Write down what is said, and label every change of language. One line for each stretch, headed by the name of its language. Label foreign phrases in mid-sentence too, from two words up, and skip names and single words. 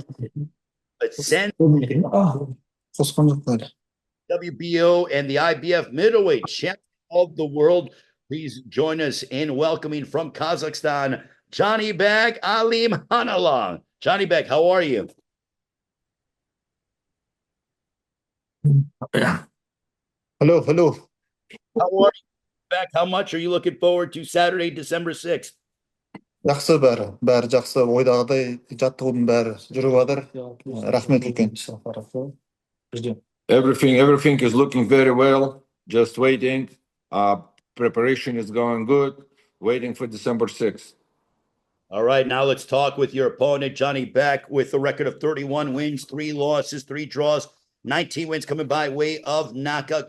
English: But since WBO and the IBF middleweight champion of the world, please join us in welcoming from Kazakhstan, Janibek Alimkhanuly. Janibek, how are you? Hello. How are you? Back. How much are you looking forward to Saturday, December 6th?
Kazakh: Жақсы бәрі жақсы. Ойдағыдай жаттығудың бәрі жүріп жатыр. Рахмет үлкен.
English: Everything is looking very well. Just waiting. Preparation is going good. Waiting for December 6th. All right, now let's talk with your opponent, Janibek, with a record of 31 wins, 3 losses, 3 draws, 19 wins coming by way of knockout.